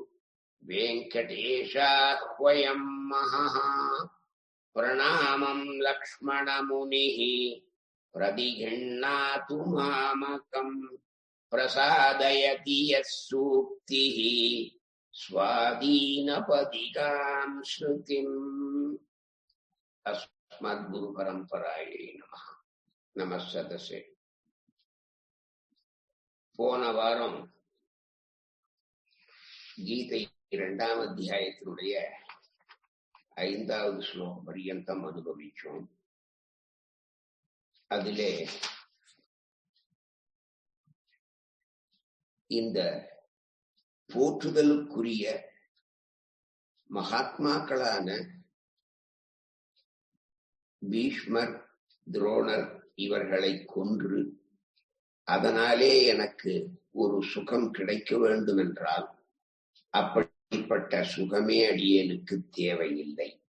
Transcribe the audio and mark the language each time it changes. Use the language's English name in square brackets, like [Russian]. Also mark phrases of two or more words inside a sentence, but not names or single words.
[Sanskrit] वेङ्कटेशाह्वयम् महः प्रणामम् लक्ष्मणमुनिः प्रतिगृह्णातु मामकम् प्रसादयति यः सूक्तिः स्वाधीनपदिकाम् श्रुतिम् अस्मद्गुरुपरम्परायै नमः. नमः सदसे. [Tamil] போன வாரம் கீதை 2ஆம் அத்தியாயத்தினுடைய 5வது ஸ்லோகம் பரியந்தம் அனுபவிச்சோம். அதிலே இந்த போற்றுதலுக்குரிய மகாத்மாக்களான பீஷ்மர், துரோணர் இவர்களை கொன்று அதனாலே எனக்கு ஒரு சுகம் கிடைக்க வேண்டும் என்றால் அப்படிப்பட்ட சுகமே அடியேனுக்கு தேவையில்லை.